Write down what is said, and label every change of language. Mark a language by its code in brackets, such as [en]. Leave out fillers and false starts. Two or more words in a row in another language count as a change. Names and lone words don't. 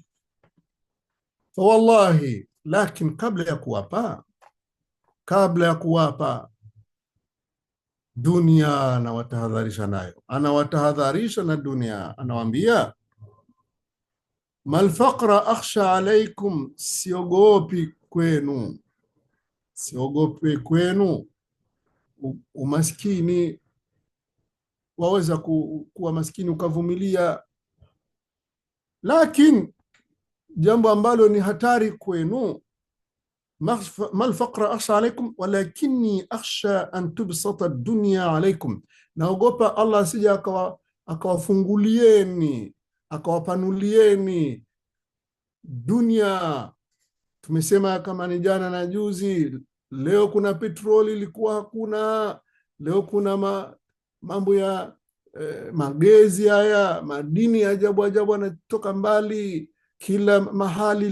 [sw] Fa wallahi, lakini kabla ya kuwapa dunia anawatahadharisha nayo, anawatahadharisha na dunia, anawaambia [ar] ما الفقر أخشى عليكم, [sw] siogopi kwenu, siogope kwenu umaskini. Waweza kuwa maskini ukavumilia, lakini jambo ambalo ni hatari kwenu, [ar] ما الفقر أخشى عليكم ولكني أخشى أن تبسط الدنيا عليكم, [sw] naogopa Allah asija akawafungulieni akawapanulieni dunia. Tumesema kama ni jana na juzi, leo kuna petroli ilikuwa hakuna, leo kuna mambo ya magezi haya, madini ya ajabu ajabu yanatoka mbali kila mahali.